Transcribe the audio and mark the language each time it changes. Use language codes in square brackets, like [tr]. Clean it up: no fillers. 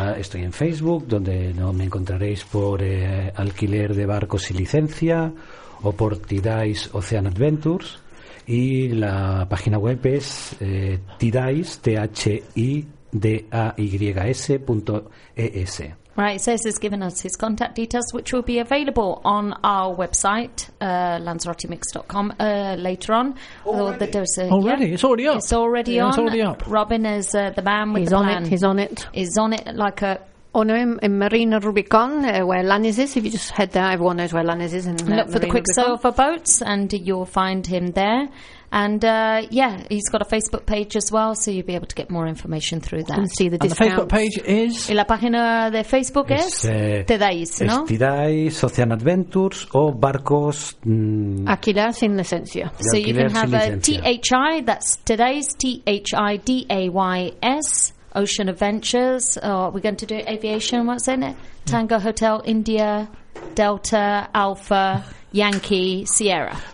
[es] Estoy en Facebook, donde no me encontraréis por Alquiler de Barcos y Licencia o por Tidais Ocean Adventures. Y la página web es Tidais, Tidais.es. [en] Right, Cesar has given us his contact details, which will be available on our website, lanzarotimix.com, later on. Already? The dose, already? Yeah. It's already up. It's already on. It's already up. Robin is the man with he's the plan. He's on it. He's on it like a... Oh, no, in Marina Rubicon, where Lannis is. If you just head there, everyone knows where Lannis is. Look for the Quicksilver boats, and you'll find him there. And, he's got a Facebook page as well, so you'll be able to get more information through that. And see the discounts. And the Facebook page is? [es] Y la página de Facebook es Tidais, ¿no? Es Tidais, Ocean Adventures, o Barcos... Alquiler sin licencia. [en] So you can have a THI, that's Tidais, Tidais, Ocean Adventures. We're going to do aviation, what's in it? Tango Hotel, India, Delta, Alpha... Yankee Sierra.